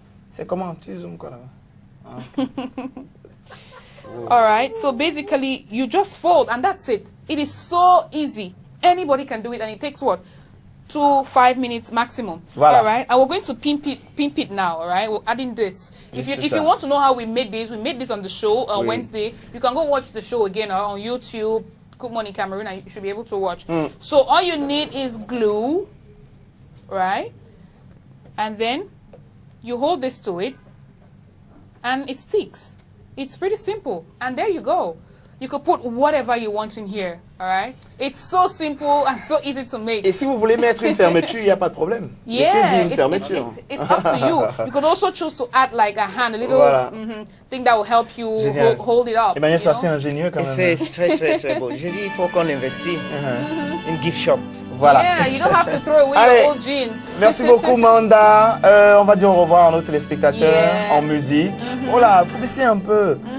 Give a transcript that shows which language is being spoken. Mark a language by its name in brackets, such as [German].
[French] C'est comment tu zoomes quoi là? [English] All right. So basically, you just fold and that's it. It is so easy. Anybody can do it, and it takes what, 2-5 minutes maximum. Voilà. All right, and we're going to pimp it now. All right, we're adding this. If you want to know how we made this on the show on Wednesday. You can go watch the show again on YouTube. Good Morning Cameroon, and you should be able to watch. So all you need is glue, right? And then you hold this to it, and it sticks. It's pretty simple, and there you go. You could put whatever you want in here, all right? It's so simple and so easy to make. [French] Et si vous voulez mettre une fermeture, il n'y a pas de problème. [English] Yeah, it's up to you. You could also choose to add like a hand, a little thing that will help you hold it up. [French] Emmanuel, ça c'est ingénieux quand même. C'est très, très, très beau. Je dis, il faut qu'on investisse [English] in gift shop. [French] Voilà. [English] Yeah, you don't have to throw away your old jeans. [French] Merci beaucoup, Manda. On va dire au revoir à nos téléspectateurs en musique. Oh là, il faut baisser un peu.